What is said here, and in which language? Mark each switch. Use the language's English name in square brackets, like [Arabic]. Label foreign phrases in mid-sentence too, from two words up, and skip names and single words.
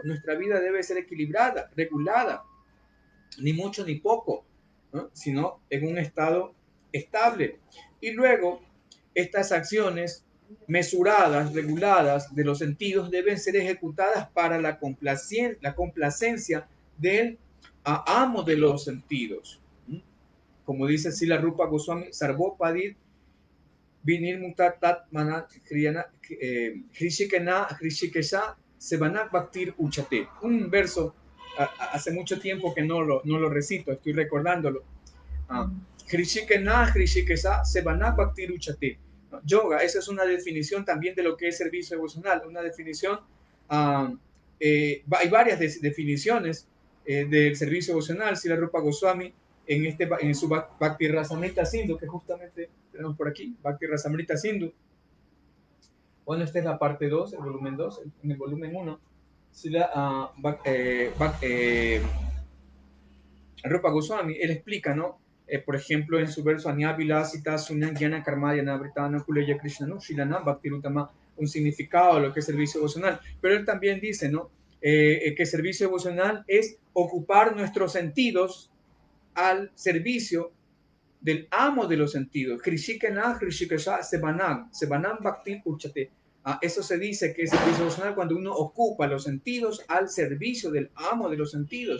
[Spanish] Nuestra vida debe ser equilibrada, regulada, ni mucho ni poco, ¿no?, sino en un estado estable. Y luego, estas acciones mesuradas, reguladas de los sentidos deben ser ejecutadas para la complacencia del amo de los sentidos. Como dice Srila Rupa Goswami, [Sanskrit] Sarvopadit Vinir Mutatat Mana Hrishikena Hrishikesha Sebanak Bhaktir Uchate. [Spanish] Un verso hace mucho tiempo que no lo recito, estoy recordándolo. [Sanskrit] Hrishikena Hrishikesha Sebanak Bhaktir Uchate. [Spanish] Yoga, esa es una definición también de lo que es servicio devocional, una definición, hay varias definiciones del servicio devocional. Srila Rupa Goswami en su Bhakti Rasamrita Sindhu, que justamente tenemos por aquí, Bhakti Rasamrita Sindhu. Bueno, esta es la parte 2, el volumen 2. En el volumen 1, Srila Rupa Goswami, él explica, ¿no? Por ejemplo, en su verso [Sanskrit] Anyabila Sita Sunan Gyana Karmadhyana Vritana Kuleya Krishna Shilana Bhakti Rutama, [Spanish] un significado de lo que es servicio devocional. Pero él también dice, ¿no?, que servicio devocional es ocupar nuestros sentidos al servicio del amo de los sentidos. Eso se dice que es servicio devocional cuando uno ocupa los sentidos al servicio del amo de los sentidos.